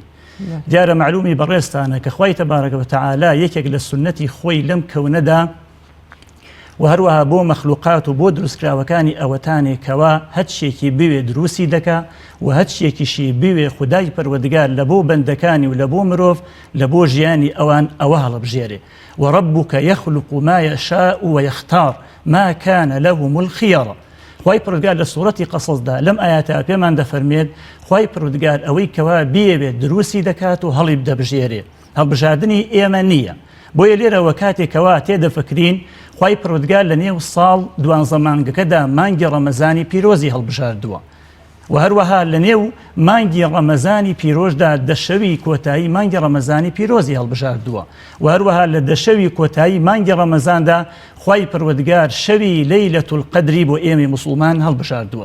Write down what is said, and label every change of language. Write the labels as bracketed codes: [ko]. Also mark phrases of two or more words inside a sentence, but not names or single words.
[ckb] دیارە معلومی بەڕێستانە کە خوای تەبارەکە وتەعالا یەکێک لە سنەتی خۆی لەم کەونەدا و هەروەها بۆ مەخلوقات و بۆ دروستکراوەکانی ئەوەتانێکەوە هەچێکی بوێ دروستی دەکا و هەچێکیشی بوێ خودای پەروەردگار لە بۆ بەندەکانی و لە بۆ مرۆڤ لە بۆ ژیانی ئەوان ئەوە هەڵەبژێرێ. [ar] وربك يخلق ما يشاء ويختار ما كان لهم الخيار. [ckb] خوای پروردگار لە سوورەتی قەسەسدا لەم ئاياتە پێمان دەفەرمێت خوای پروردگار ئەوەی کەوا بێوێت دروستی دەکات و هەڵی بدەبژێرێ. هەڵبژاردننی ئێمە نییە. بۆیە لێرەوە کاتێکەوە تێدەفکرین خوای پروردگار لە نێو ساڵ 12 مانگەکەدا مانگی ڕەمەزانی پیرۆزی هەڵبژاردووە و هەروەها لە نێو مانگی ڕەمەزانی پیرۆژدا دەشەوی کۆتایی مانگی ڕەمەزانی پیرۆزی هەڵبژاردووە و هەروەها لە دەشەوی کۆتایی مانگی ڕەمەزاندا خوای پروردگار شەوی لەیلەتول قەدری بۆ ئێمە موسڵمان هەڵبژاردووە.